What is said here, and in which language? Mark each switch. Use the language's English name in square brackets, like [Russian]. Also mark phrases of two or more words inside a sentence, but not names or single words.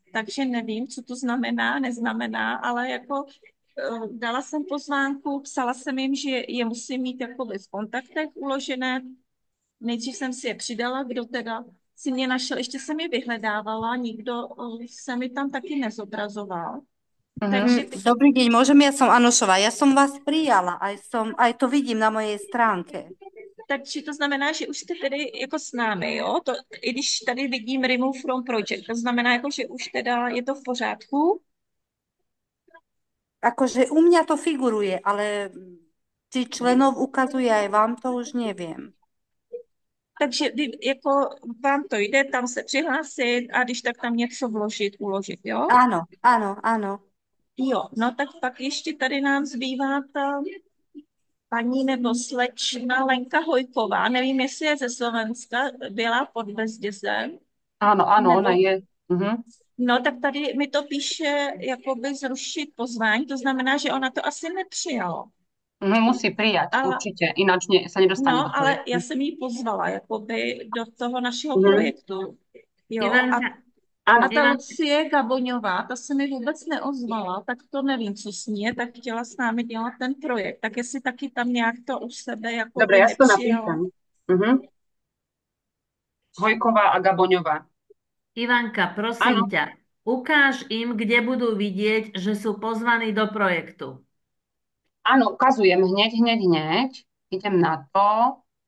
[Czech] Takže nevím, co to znamená, neznamená, ale jako dala jsem pozvánku, psala jsem jim, že je musím mít jakoby v kontaktech uložené. Nejdřív jsem si je přidala, kdo teda si mě našel, ještě jsem je vyhledávala, nikdo se mi tam taky nezobrazoval. Mhm. Takže [Slovak] Dobrý deň, môžem, ja som Anošová. Ja som vás prijala, aj to vidím na mojej stránke. [Czech] Takže to znamená, že už jste tedy jako s námi, jo? To, i když tady vidím [English] Remove from Project, [Czech] to znamená, jako, že už teda je to v pořádku? [Slovak] Akože u mňa to figuruje, ale či členov ukazuje aj vám, to už neviem. [Czech] Takže vy, jako vám to jde tam se přihlásit a když tak tam něco vložit, uložit, jo? [Slovak] Áno, áno, áno. [Czech] Jo, no tak pak ještě tady nám zbývá ta paní nebo slečna Lenka Hojková, nevím, jestli je ze Slovenska, byla pod Bezdězem, [Slovak] Áno, ona [Czech] nebo [Slovak] je. Mhm. [Czech] no, tak tady mi to píše, jakoby zrušit pozvání, to znamená, že ona to asi nepřijala. Mhm. [Slovak] Musí prijať, [Czech] Ale, [Slovak] určite, ináč sa nedostane do [Czech] no, ale [Slovak] projektu. [Czech] já jsem ji pozvala, jakoby do toho našeho Mhm. projektu. Jo, Ivanka, a [Slovak] Áno. [Czech] ta Ivan, Lucie Gaboňová, ta se mi vůbec neozvala, tak to nevím, co s ní je, tak chtěla s námi dělat ten projekt. Tak jestli taky tam nějak to u sebe [Slovak] Dobre, [Czech] jakoby [Slovak] ja si to [Czech] nepřijala. [Slovak] napíšem. Mhm. Hojková a Gaboňová. Ivanka, Áno, prosím ťa, ukáž im, kde budú vidieť, že sú pozvaní do projektu. áno, ukazujem hneď. Idem na to.